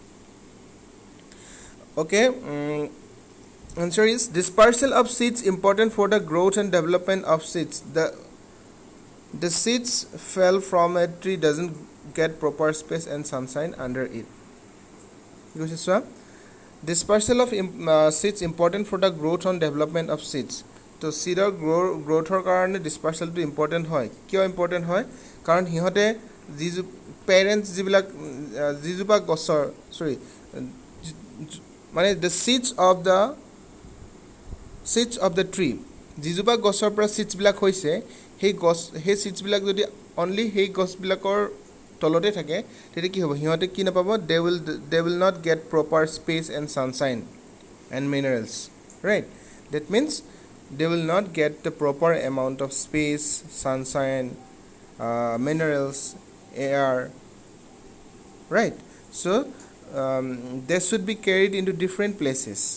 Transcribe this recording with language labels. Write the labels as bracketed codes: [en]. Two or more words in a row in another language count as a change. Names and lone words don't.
[en] Okay, answer is dispersal of seeds important for the growth and development of seeds. The seeds fell from a tree doesn't get proper space and sunshine under it. Dispersal of seeds important for the growth and development of seeds. [as] তো [en] seedৰ growthৰ [as] কাৰণে [en] dispersalটো important [as] হয় কিয় important হয় কাৰণ হিহঁতে parents যিজোপা গছৰ মানে [en] the seeds of the tree [as] যিজোপা গছৰ পৰা seeds বিলাক হৈছে সেই seeds বিলাক যদি only সেই গছবিলাকৰ তলতে থাকে তেতিয়া কি হ'ব হিহঁতে কি নাপাব [en] they will not get proper space and sunshine and minerals, right? That means they will not get the proper amount of space, sunshine, minerals, air, right? So they should be carried into different places.